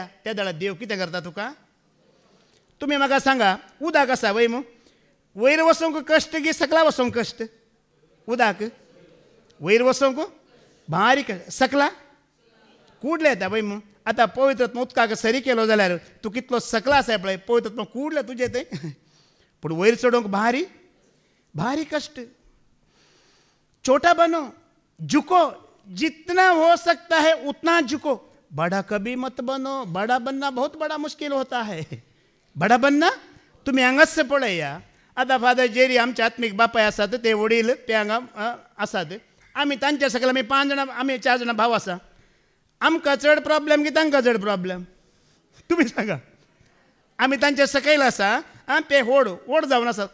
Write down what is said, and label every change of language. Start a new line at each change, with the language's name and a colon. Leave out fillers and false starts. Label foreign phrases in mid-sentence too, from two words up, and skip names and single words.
Konkani: त्या दळा देव कितें करता तुका? तुम्ही म्हाका सांगा, उदक आसा वय मू, वयर वचोंक कश्ट की सकला वचोंक कश्ट? उदक वयर वचोंक बारीक, सकला कुडले येता वय मू. आतां पवित्रात्मा उदकाक सरी केलो जाल्यार तूं कितलो सकला आसा पळय, पवित्रात्मा कुडले तुजे थंय. पूण वयर चडोवंक भारी भारी कष्ट.
Hindi: छोटा बनो, झुको, जितना हो सकता है उतना झुको. बड़ा कभी मत बनो, बड़ा बनना बहुत बड़ा मुश्किल होता है. बड़ा बनना
Konkani: तुम्ही हांगाच पळया. आतां फादर जेरी आमचे आत्मीक बापाय आसात, ते वडील ते हांगा आसात. आमी तांचे सकयल आमी 5 जाणां, आमी 4 जाणां भाव आसा. आमकां चड प्रॉब्लेम की तांकां चड प्रॉब्लेम? तुम्ही सांगा. आमी तांचे सकयल आसा, ते व्हड जावन आसा.